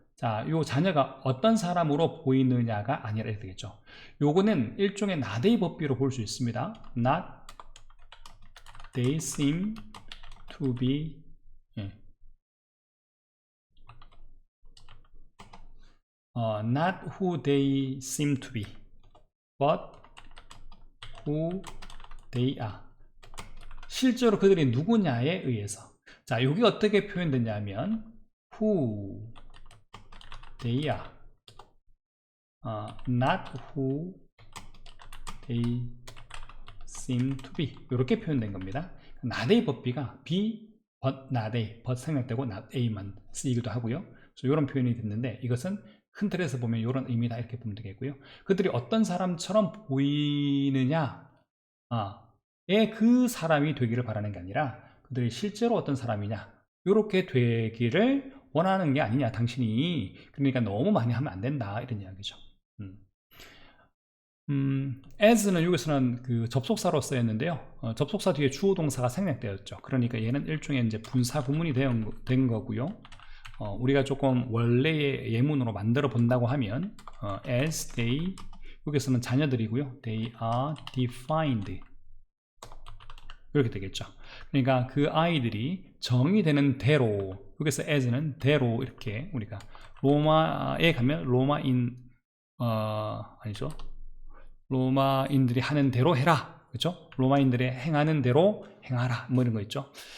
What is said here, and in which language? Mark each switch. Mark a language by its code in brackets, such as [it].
[ko] 자, 요 자녀가 어떤 사람으로 보이느냐가 아니라 이렇게 되겠죠. 요거는 일종의 not 법비로 볼 수 있습니다. [en] Not they seem to be, not who they seem to be, but who they are. [ko] 실제로 그들이 누구냐에 의해서. 자, 여기 어떻게 표현되냐면 [en] who they are, not who they seem to be. [ko] 이렇게 표현된 겁니다. not의 법비가 [en] be, but not a, but [ko] 생략되고 not a만 쓰이기도 하고요. 그래서 이런 표현이 됐는데 이것은 큰 틀에서 보면 이런 의미다 이렇게 보면 되겠고요. 그들이 어떤 사람처럼 보이느냐에 그 사람이 되기를 바라는 게 아니라 그들이 실제로 어떤 사람이냐 이렇게 되기를 원하는 게 아니냐 당신이. 그러니까 너무 많이 하면 안 된다 이런 이야기죠. as는 여기서는 그 접속사로 쓰였는데요. 접속사 뒤에 주어 동사가 생략되었죠. 그러니까 얘는 일종의 이제 분사 구문이 된 거고요. 우리가 조금 원래의 예문으로 만들어 본다고 하면 [en] as they, [ko] 여기서는 자녀들이고요. [en] they are defined [ko] 이렇게 되겠죠. 그러니까 그 아이들이 정의되는 대로, 여기서 as는 대로 이렇게 우리가 로마에 가면 로마인 아니죠. 로마인들이 하는 대로 해라. 그렇죠? 로마인들이 행하는 대로 행하라. 뭐 이런 거 있죠.